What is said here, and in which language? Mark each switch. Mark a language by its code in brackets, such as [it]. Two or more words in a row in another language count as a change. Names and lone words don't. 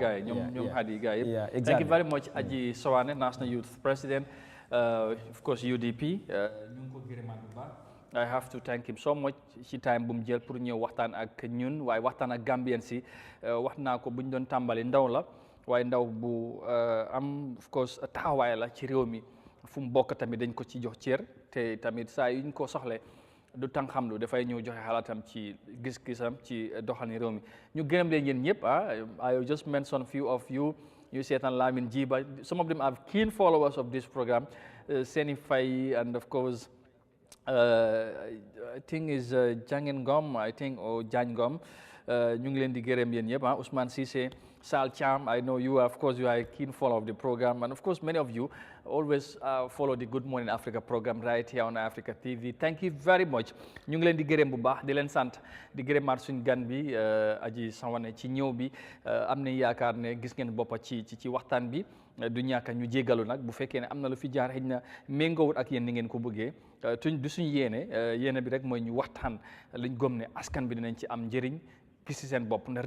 [wo] gars yi ñoom [en] Hadi [wo] gars yëpp [en] thank you very much Aji Sowane National Youth President of course UDP [wo] ñu ngi ko gërëmaat bu baax [en] I have to thank him so [wo] much ci time bu mu jël pour ñëw waxtaan ak ñun waaye waxtaan ak Gambien si wax naa ko bu ñu doon tàmbali ndaw la waaye ndaw bu am [en] of course [wo] taxawaay la ci réew mi fu mu bokk tamit dañ ko ci jox cër te tamit saa yuñ ko soxle du tàng xam lu dafay ñëw joxe xalaatam ci gis-gisam ci doxalin réew mi ñu gërëm leen yéen ñëpp [en] I just mention few of you [wo] seetaan Lamin Jiba [en] some of them are keen followers of this program [wo] Seni Faye [en] and of course I think is Jangen Ngom I think or Jan Ngom [wo] ñu ngi leen di gërëm yéen ñëpp [en] Ousmane Cissé Sal Cham I know you are of course you are a keen follower of the program and of course many of you always follow the Good Morning Africa program right here on Eyeafrica TV thank you very much [wo] ñu ngi leen di gërëm bu baax di leen sant di gërëmaat suñu gan bi Aji Sawane ci ñëw bi am na yaakaar ne gis ngeen boppa ci waxtaan bi du ñàkk ñu jégalu nag bu fekkee ne am na lu fi jaar xëy na méngoowut ak yéen ni ngeen ko bëggee du suñu yéene bi rek mooy ñu waxtaan liñ gëm ne askan bi dinañ ci am njëriñ gis ci seen bopp na